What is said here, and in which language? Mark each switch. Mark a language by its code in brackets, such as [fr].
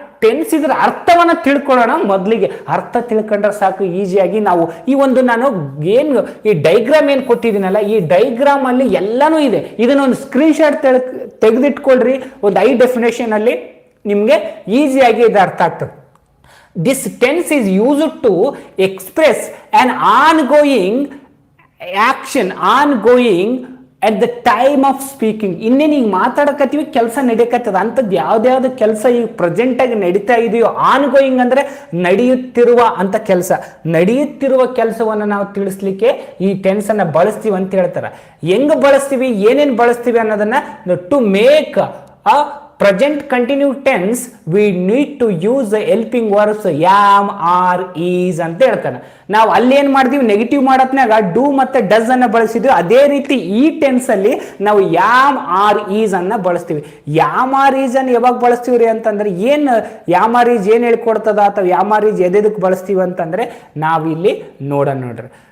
[kn] Tense ಇದ್ರ ಅರ್ಥವನ್ನ ತಿಳ್ಕೊಳ್ಳೋಣ. ಮೊದಲಿಗೆ ಅರ್ಥ ತಿಳ್ಕೊಂಡ್ರೆ ಸಾಕು, ಈಸಿಯಾಗಿ ನಾವು ಈ ಒಂದು ನಾನು ಏನು ಈ ಡೈಗ್ರಾಮ್ ಏನು ಕೊಟ್ಟಿದ್ದೀನಲ್ಲ, ಈ ಡೈಗ್ರಾಮ್ ಅಲ್ಲಿ ಎಲ್ಲಾನು ಇದೆ. ಇದನ್ನೊಂದು ಸ್ಕ್ರೀನ್ ಶಾಟ್ ತೆಗೆದಿಟ್ಕೊಳ್ರಿ. ಒಂದು ಡೆಫಿನೇಷನ್ ಅಲ್ಲಿ ನಿಮ್ಗೆ ಈಸಿಯಾಗಿ ಇದು ಅರ್ಥ ಆಗ್ತದೆ. [en] This tense is used to express an ongoing action, ongoing at the time of speaking. [kn] ಇನ್ನೇನು ಈಗ ಮಾತಾಡಕತ್ತೀವಿ, ಕೆಲಸ ನಡೀಕತ್ತದ ಅಂಥದ್ದು ಯಾವ್ದು ಕೆಲಸ ಈಗ ಪ್ರೆಸೆಂಟ್ ಆಗಿ ನಡೀತಾ ಇದೆಯೋ, ಆನ್ ಗೋಯಿಂಗ್ ಅಂದ್ರೆ ನಡೆಯುತ್ತಿರುವ ಅಂತ ಕೆಲಸ, ನಡೆಯುತ್ತಿರುವ ಕೆಲಸವನ್ನು ನಾವು ತಿಳಿಸ್ಲಿಕ್ಕೆ ಈ ಟೆನ್ಸ್ ಅನ್ನ ಬಳಸ್ತೀವಿ ಅಂತ ಹೇಳ್ತಾರೆ. ಹೆಂಗ್ ಬಳಸ್ತೀವಿ, ಏನೇನು ಬಳಸ್ತೀವಿ ಅನ್ನೋದನ್ನ [en] to make a present continuous tense we need to use the helping verbs am, are, is [kn] ಅಂತ ಹೇಳ್ತಾನೆ. ನಾವು ಅಲ್ಲಿ ಏನ್ ಮಾಡ್ತೀವಿ, ನೆಗೆಟಿವ್ ಮಾಡತ್ನಾಗ ಡೂ ಮತ್ತೆ ಡಸ್ ಅನ್ನ ಬಳಸಿದ್ವಿ. ಅದೇ ರೀತಿ ಈ ಟೆನ್ಸ್ ಅಲ್ಲಿ ನಾವು ಯಾಮ್, ಆರ್, ಈಸ್ ಅನ್ನ ಬಳಸ್ತೀವಿ. ಯಾಮ್, ಆರ್, ಈಸ್ ಅನ್ನ ಯಾವಾಗ ಬಳಸ್ತೀವ್ರಿ ಅಂತಂದ್ರೆ, ಏನ್ ಯಾಮ್, ಆರ್, ಈಸ್ ಏನ್ ಹೇಳ್ಕೊಡ್ತದ ಅಥವಾ ಯಾಮ್, ಆರ್, ಈಸ್ ಎದಕ್ಕೆ ಬಳಸ್ತೀವಿ ಅಂತಂದ್ರೆ ನಾವಿಲ್ಲಿ ನೋಡ್ರಿ.